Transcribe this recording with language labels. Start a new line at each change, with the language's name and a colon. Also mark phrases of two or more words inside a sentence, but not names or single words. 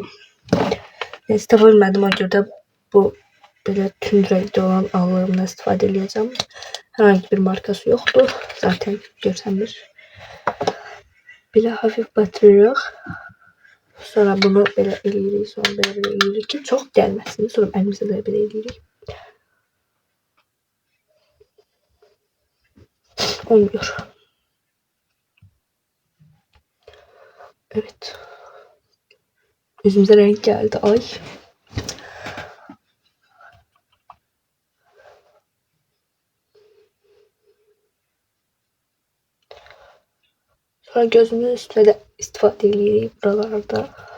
Turkish: Neyse, bilmedim, ona göre bu böyle tüm renkli olan allığımdan istifade edeceğim. Herhangi bir markası yoktu.
Azerbaijani: Zaten görsənmir. Böyle hafif batırırıq. Sonra bunu böyle eləyirik. Sonra böyle eləyirik ki çok gəlməsin. Sonra əlimizə də belə eləyirik.
Turkish: Olmuyor. Evet. Yüzümüze renk geldi. Ay. Sonra gözümün üstüne de istifade edeyim buralarda.